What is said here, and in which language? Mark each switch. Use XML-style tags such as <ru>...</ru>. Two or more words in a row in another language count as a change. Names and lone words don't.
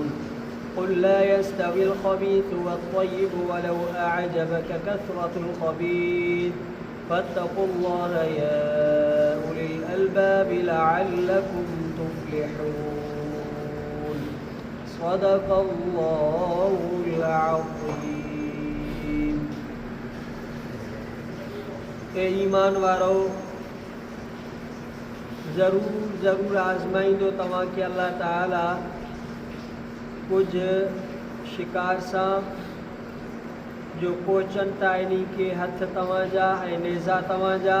<ar>قل لا يستوي الخبيث والطيب ولو أعجبك كثرة الخبيث، فاتقوا الله يا أولي الألباب لعلكم تفلحون. صدق الله العظيم.</ar> <sd>ईमान वारो ज़रूर आज़माईंदो तव्हां खे अल्लाह ताला कुछ शिकार सां जो कोचन था इन्ही के हथ तव्हांजा ऐं नेज़ा तव्हांजा।</sd>